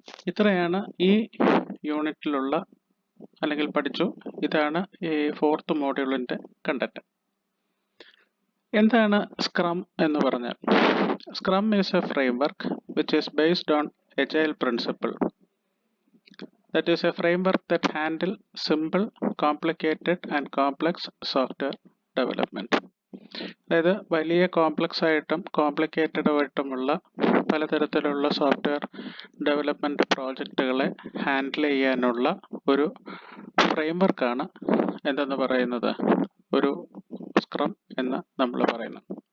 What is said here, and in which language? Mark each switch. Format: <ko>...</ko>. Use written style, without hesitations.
<ml>ഇത്രയാണ് ഈ യൂണിറ്റിലുള്ള അല്ലെങ്കിൽ പഠിച്ചു. ഇതാണ് ഈ ഫോർത്ത് മോഡ്യൂളിൻ്റെ കണ്ടന്റ്. എന്താണ് സ്ക്രം എന്ന് പറഞ്ഞാൽ?</ml> <en>Scrum is a framework which is based on agile principle. That is a framework that handles simple, complicated and complex software development.</en> <ml>അതായത് വലിയ കോംപ്ലക്സ് ആയിട്ടും കോംപ്ലിക്കേറ്റഡ് ആയിട്ടുമുള്ള പലതരത്തിലുള്ള സോഫ്റ്റ്വെയർ ഡെവലപ്മെൻറ്റ് പ്രോജക്റ്റുകളെ ഹാൻഡിൽ ചെയ്യാനുള്ള ഒരു ഫ്രെയിംവർക്കാണ് എന്തെന്ന് പറയുന്നത്, ഒരു സ്ക്രം എന്ന് നമ്മൾ പറയുന്നത്.</ml>